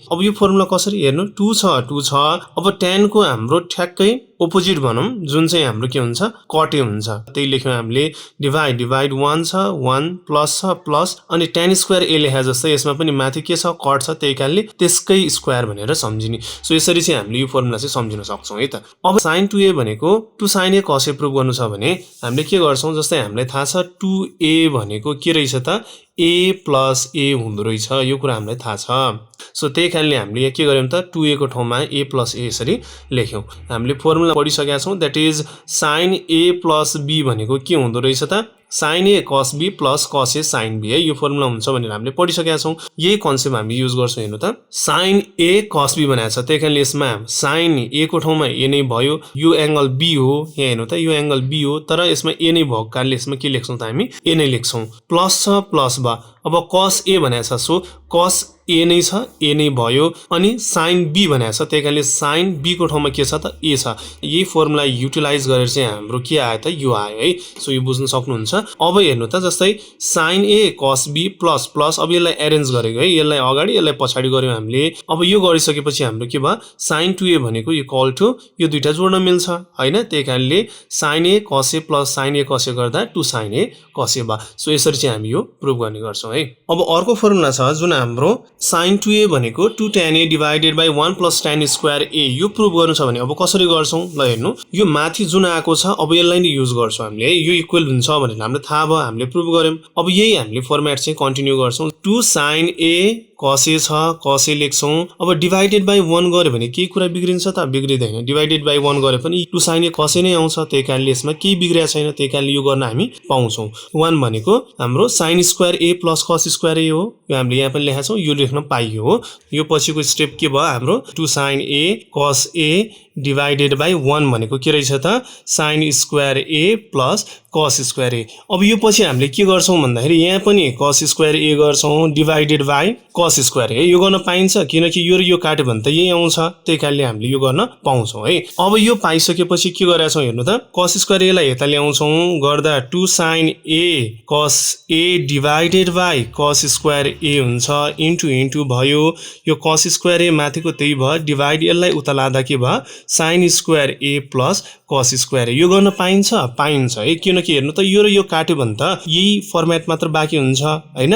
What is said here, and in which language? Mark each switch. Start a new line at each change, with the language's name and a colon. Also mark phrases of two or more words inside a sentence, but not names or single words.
Nepali: अब यो फर्मुला कसरी हेर्नु, 2 छ, अब tan को हाम्रो ठ्याक्कै अपोजिट भनौं जुन चाहिँ हाम्रो के हुन्छ cot a हुन्छ, त्यही लेख्यौं हामीले, डिवाइड 1 छ 1 प्लस छ प्लस अनि tan स्क्वायर a लेखे जस्तै यसमा पनि माथि के छ cot छ, त्यही कारणले त्यसकै स्क्वायर भनेर सम्झिने। सो यसरी चाहिँ हामीले यो फर्मुला चाहिँ सम्झिन सक्छौं है त। अब sin2a भनेको 2sin a cos a प्रुभ गर्नु छ भने हामीले के गर्छौं, जस्तै हामीलाई थाहा छ 2a भनेको के रहेछ त a प्लस a हुँदो रहेछ, यो कुरा हामीलाई थाहा छ। सो त्यही कारणले हामीले यहाँ के गर्यौं त 2a को ठाउँमा a प्लस a यसरी लेख्यौं। हामीले फर्मुला पढिसकेका छौं,
English: that is
Nepali: sin a प्लस b भनेको के हुँदो रहेछ त sin a cos b प्लस cos a sin b है, यो फर्मुला हुन्छ भनेर हामीले पढिसकेका छौं। यही कन्सेप्ट हामी युज गर्छौं। हेर्नु त sin a cos b भनेको छ, त्यही कारणले यसमा sin a को ठाउँमा a नै भयो, यो एंगल b हो, यहाँ हेर्नु त यो एंगल b हो, तर यसमा a नै भएको कारणले यसमा के लेख्छौं त हामी a नै लेख्छौं। प्लस छ प्लस बा, अब cos a भनेको छ, सो cos a नै छ, a नै भयो, अनि sin b भनेको छ, त्यही कारणले sin b को ठाउँमा के छ त a छ। यही फर्मुला युटिलाइज गरेर चाहिँ हाम्रो के आयो त यो आयो है। सो यो बुझ्न सक्नुहुन्छ। अब हेर्नु त जस्तै sin a cos b प्लस प्लस, अब यसलाई एरेन्ज गरेको है, यसलाई अगाडि यसलाई पछाडी गर्यौं हामीले। अब यो गरिसकेपछि हाम्रो के भयो sin2a भनेको
English: equal to
Nepali: यो दुईटा जोड्न मिल्छ हैन, त्यही कारणले sin a cos a प्लस sin a cos a गर्दा 2sin a cos a भयो। सो यसरी चाहिँ हामी यो प्रुभ गर्ने गर्छौं है। अब अर्को फर्मुला छ जुन हाम्रो sin2a भनेको 2tan a
English: divided by
Nepali: 1 प्लस tan स्क्वायर a, यो प्रुभ गर्नु छ भने अब कसरी गर्छौं ल हेर्नु, यो माथि जुन आएको छ अब यसलाई नै युज गर्छौं हामीले है, यो इक्वल हुन्छ भनेर हामीले थाहा भयो, हामीले प्रुभ गर्यौं। अब यही हामीले फर्मेट चाहिँ कन्टिन्यू गर्छौं, 2sin a cos a छ, cos a लेख्छौं। अब
English: divided by
Nepali: 1 गर्यो भने के कुरा बिग्रिन्छ त, बिग्रिदैन,
English: divided by
Nepali: 1 गरे पनि 2sin a cos a नै आउँछ, त्यही कारणले यसमा केही बिग्रेको छैन, त्यही कारणले यो गर्न हामी पाउँछौं। 1 भनेको हाम्रो sin स्क्वायर a प्लस cos स्क्वायर a हो, यो हामीले यहाँ पनि लेखेका छौं, यो लेख्न पाइयो हो। यो पछिको स्टेप के भयो हाम्रो 2sin a cos a
English: divided by
Nepali: 1 भनेको के रहेछ त sin स्क्वायर a प्लस cos स्क्वायर a। अब यो पछि हामीले के गर्छौं भन्दाखेरि यहाँ पनि cos स्क्वायर a गर्छौं
English: divided by
Nepali: cos स्क्वायर a, यो गर्न पाइन्छ किनकि यो र यो काट्यो भने त यही आउँछ, त्यही कारणले हामीले यो गर्न पाउँछौं है। अब यो पाइसकेपछि के गरेका छौं हेर्नु त, cos स्क्वायर a लाई यता ल्याउँछौं, गर्दा 2sin a cos a
English: divided by
Nepali: cos स्क्वायर a हुन्छ, इन्टु भयो, यो cos स्क्वायर a माथिको त्यही भयो, डिवाइड यसलाई उता लादा के भयो sin स्क्वायर a प्लस cos स्क्वायर a, यो गर्न पाइन्छ है, किनकि हेर्नु त यो र यो काट्यो भने त यही फर्मेट मात्र बाँकी हुन्छ हैन।